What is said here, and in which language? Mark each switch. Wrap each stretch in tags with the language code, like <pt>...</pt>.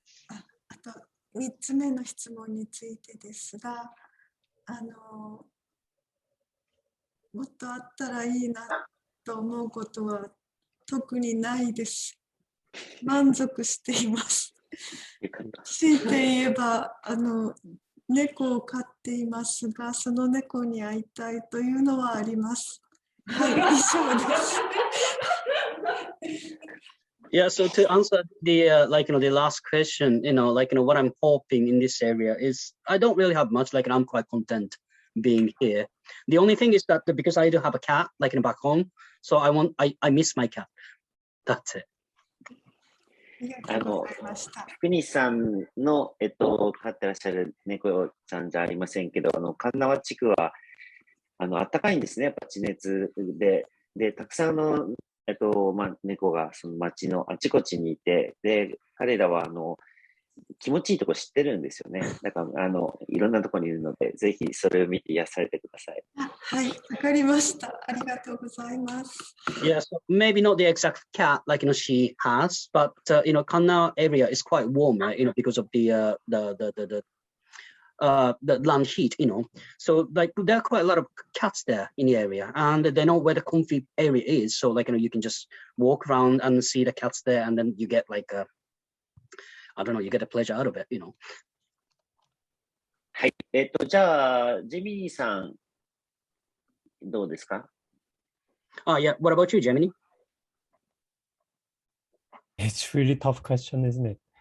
<ja>あと3つ目の質問についてですが、もっとあったらいいなと思うことは特にないです。満足しています。強いて言えば猫を飼っていますが、その猫に会いたいというのはあります。はい、以上です。</ja> <en>Yeah, so to answer the the last question, what I'm hoping in this area is I don't really have much. I'm quite content being here. The only thing is that because I do have a cat, back home, so I miss my cat. That's it.</en> <ja>福西さんの、飼ってらっしゃる猫ちゃんじゃありませんけど、神縄地区は、暖かいんですね、やっぱ地熱で。で、たくさん猫がその町のあちこちにいて、で、彼らは、気持ちいいとこ知ってるんですよね。だから、いろんなとこにいるので、ぜひそれを見て癒されてください。はい、わかりました。ありがとうございます。</ja> <en>Yeah, so maybe not the exact cat she has, but Kannao area is quite warm, right? Because of the the land heat, So like there are quite a lot of cats there in the area, and they know where the comfy area is. So like you can just walk around and see the cats there, and then you get like I don't know, you get a pleasure out of it,</en> <ja>はい。じゃあ、ジェミニさん、どうですか？</ja> <en>Yeah. What about you, Gemini? It's really tough question, isn't it?</en>